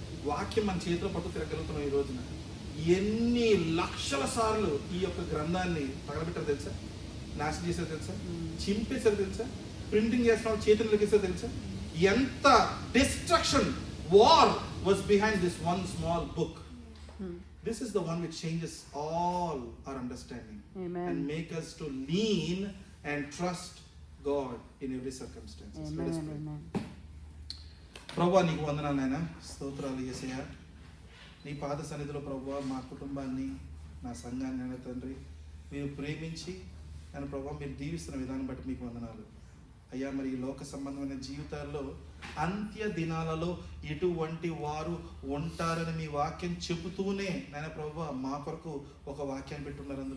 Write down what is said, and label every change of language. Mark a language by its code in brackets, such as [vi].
[te] వాక్యం మన చేతిలో పట్టు తిరగలుగుతున్నాం. ఈ రోజున ఎన్ని లక్షల సార్లు ఈ యొక్క గ్రంథాన్ని తగలబెట్టారు తెలుసా, నాశనం చేశారు తెలుసా, చింపేశారు తెలుసా, ప్రింటింగ్ చేసిన చేతులు లెక్కేసారు తెలుసా. ఎంత [en] Destruction, war was behind this one small book. This is the one which changes all our understanding. Amen. And make us to lean and trust God in every circumstance. Amen. [te] ప్రభువా నీకు వందనాలు నాయన, స్తోత్రాలు యేసయ్యా. నీ పాద సన్నిధిలో ప్రభువా మా కుటుంబాన్ని, నా సంఘాన్ని అయినా తండ్రి మీరు ప్రేమించి నేను ప్రభువా మీరు దీవిస్తున్న విధానం బట్టి మీకు వందనాలు అయ్యా. మరి ఈ లోక సంబంధమైన జీవితాల్లో అంత్య దినాలలో ఎటువంటి వారు ఉంటారని మీ వాక్యం చెబుతూనే నాయన ప్రభువా మా కొరకు ఒక వాక్యాన్ని పెట్టున్నారు.